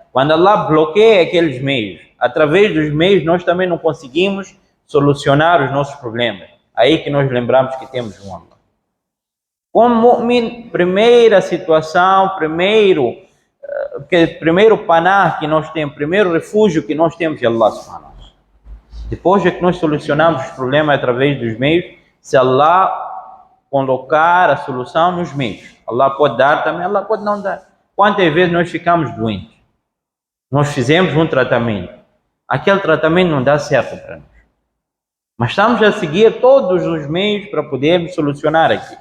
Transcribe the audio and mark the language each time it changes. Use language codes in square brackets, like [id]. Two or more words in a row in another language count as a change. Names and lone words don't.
[pt] Quando Allah bloqueia aqueles meios, através dos meios nós também não conseguimos solucionar os nossos problemas. Aí que nós lembramos que temos um Allah. Como mu'min, primeira situação, primeiro panah que nós temos, primeiro refúgio que nós temos é [ar] الله سبحانه وتعالى. [pt] Depois de que nós solucionamos os problemas através dos meios, se Allah colocar a solução nos meios, Allah pode dar também, Allah pode não dar. Quantas vezes nós ficamos doentes? Nós fizemos um tratamento. Aquele tratamento não dá certo para nós. Mas estamos a seguir todos os meios para podermos solucionar aquilo.